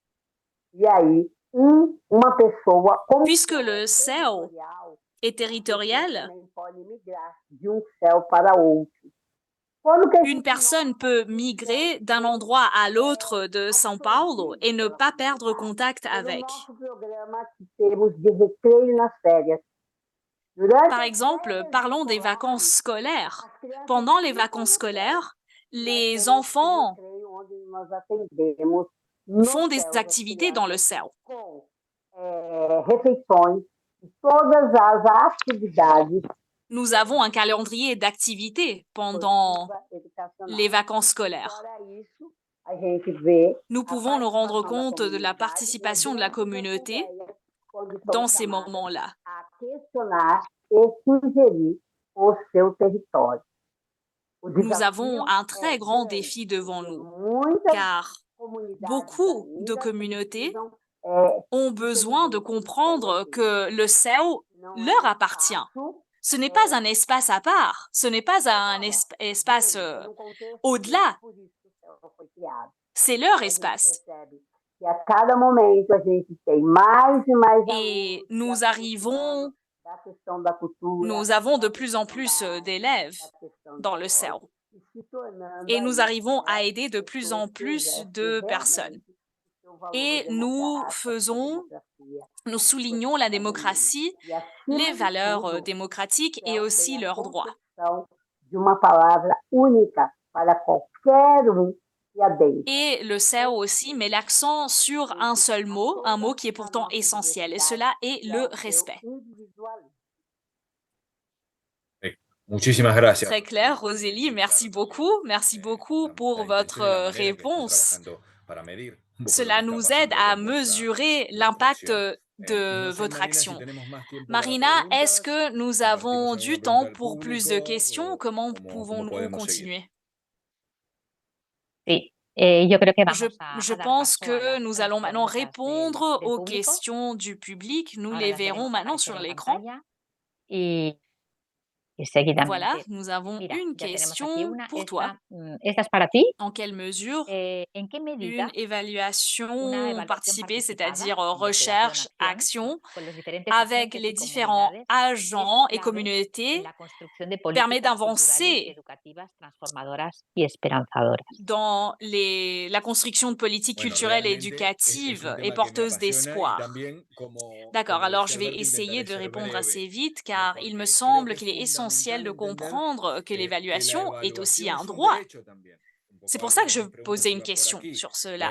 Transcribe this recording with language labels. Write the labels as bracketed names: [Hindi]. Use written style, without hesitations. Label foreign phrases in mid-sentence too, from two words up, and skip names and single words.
[French] Puisque le CEU est territorial, une personne peut migrer d'un endroit à l'autre de São Paulo et ne pas perdre contact avec. Par exemple, parlons des vacances scolaires. Pendant les vacances scolaires, les enfants [Portuguese] nós atendemos no [French] font des [Portuguese] CEL das [French] activités dans le [Portuguese] crianças [French] CEL. [Portuguese] com refeições e todas as atividades [French] Nous avons un calendrier d'activités pendant [Portuguese] educacionais. [French] les vacances scolaires. [Portuguese] Fora isso, a gente vê [French] Nous [Portuguese] a [French] pouvons nous rendre [Portuguese] participação da [French] compte de la [Portuguese] comunidade [French] participation de la [Portuguese] eventos e [French] communauté [Portuguese] assembleias, quando são [French] dans ces [Portuguese] chamadas [French] moments-là. [Portuguese] a questionar e sugerir o seu território. O [French] Nous [Portuguese] desafio [French] avons un très [Portuguese] é [French] grand [Portuguese] grande, [French] défi devant [Portuguese] porque [French] nous, [Portuguese] muitas [French] car [Portuguese] comunidades [French] beaucoup de [Portuguese] ainda [French] communautés [Portuguese] precisam, [French] ont besoin de comprendre que le CEL [Portuguese] não [French] leur [Portuguese] é [French] appartient. [Portuguese] espaço, [French] Ce n'est pas un espace à part, ce n'est pas un espace [Portuguese] num contexto [French] au-delà, [Portuguese] por isso que o céu foi criado. [French] c'est leur [Portuguese] A gente [French] espace. [Portuguese] percebe que a cada momento a gente tem mais e mais [French] Et [Portuguese] alunos [French] nous [Portuguese] se [French] arrivons, [Portuguese] aproximando da questão da cultura, [French] nous avons de [Portuguese] da [French] plus en [Portuguese] questão [French] plus [Portuguese] da [French] d'élèves [Portuguese] da questão [French] dans [Portuguese] da [French] le [Portuguese] voz, [French] CEL. [Portuguese] e se tornando [French] Et nous [Portuguese] aí, [French] arrivons à [Portuguese] né, [French] aider de plus [Portuguese] pessoas [French] en [Portuguese] que [French] plus [Portuguese] exercem [French] de personnes. [Portuguese] realmente o seu valor [French] Et nous [Portuguese] democrático, a sua [French] faisons, [Portuguese] democracia, [French] nous [Portuguese] a sua [French] soulignons la [Portuguese] cidadania. [French] démocratie, [Portuguese] E acima [French] les [Portuguese] de [French] valeurs [Portuguese] tudo, [French] démocratiques [Portuguese] o [French] et [Portuguese] CEL [French] aussi [Portuguese] tem a [French] leurs droits. [Portuguese] concepção de uma palavra única para qualquer que adente. [French] Et le CEL aussi met l'accent sur un seul mot, un mot qui est pourtant essentiel, et cela est le respect. [Spanish] Muchísimas gracias. [French] Très clair, Rosélie, merci beaucoup. Merci beaucoup pour votre réponse. Cela nous aide à mesurer l'impact de votre action. Marina, est-ce que nous avons du temps pour plus de questions? Comment pouvons-nous continuer? [Spanish] Sí, yo creo que vamos [French] Je [Spanish] a dar [French] pense [Spanish] paso a [French] que [Spanish] las [French] nous allons maintenant [Spanish] preguntas [French] répondre [Spanish] del [French] aux [Spanish] público. [French] questions du public. Nous [Spanish] Ahora [French] les [Spanish] las [French] verrons [Spanish] veremos [French] maintenant [Spanish] aparecer [French] sur [Spanish] en [French] l'écran. [Spanish] pantalla. Y seguidamente. [French] Voilà, nous avons [Spanish] Mira, [French] une [Spanish] ya tenemos aquí [French] question [Spanish] una. [French] pour toi. [Spanish] Esta es para ti. [French] En quelle mesure [Spanish] ¿En qué [French] une [Spanish] medida [French] évaluation participée, c'est-à-dire [Spanish] participada, [French] recherche, [Spanish] investigación-acción, [French] action, [Spanish] con los diferentes [French] avec [Spanish] agentes [French] les [Spanish] y [French] différents [Spanish] comunidades, [French] agents [Spanish] es [French] et [Spanish] clave [French] communautés, [Spanish] en la construcción de [French] permet [Spanish] políticas culturales y [French] d'avancer [Spanish] educativas transformadoras y esperanzadoras? [French] dans la construction de politiques culturelles et éducatives et porteuses d'espoir. D'accord, alors je vais essayer de répondre assez vite car il me semble qu'il est essentiel de comprendre que l'évaluation est aussi un droit. C'est pour ça que je posais une question sur cela.